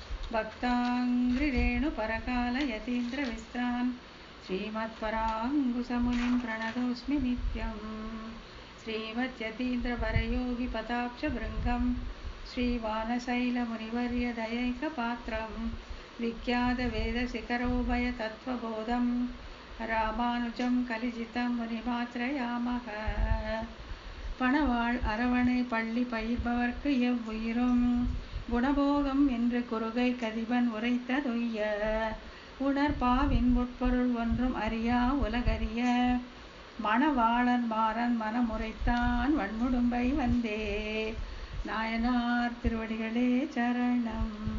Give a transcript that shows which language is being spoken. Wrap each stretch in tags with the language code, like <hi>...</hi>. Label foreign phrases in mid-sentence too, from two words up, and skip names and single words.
<sa>भक्ताङ्घ्रिरेणुपरकालयतीन्द्रविस्त्रान् श्रीमत्पराङ्कुशमुनिं प्रणतोऽस्मि नित्यं श्रीमद्यतीन्द्रवरयोगिपदाब्जभृङ्गं श्रीवानशैलमुनिवर्यदयैकपात्रं विख्यातवेदशिखरोभयतत्त्वबोधं रामानुजं कलिजितं मुनिमात्रयामः</sa> <ta>பணவாழ் அரவணை பள்ளி பயிர்பவர்க்கு எவ்வுயிரும் குணபோகம் என்று குறுகை கதிபன் உரைத்ததொய்ய உணர்பாவின் உட்பொருள் ஒன்றும் அறியா உலகறிய மணவாளன் மாறன் மனமுறைத்தான் வன்முடும்பை வந்தே நாயனார் திருவடிகளே சரணம்.</ta>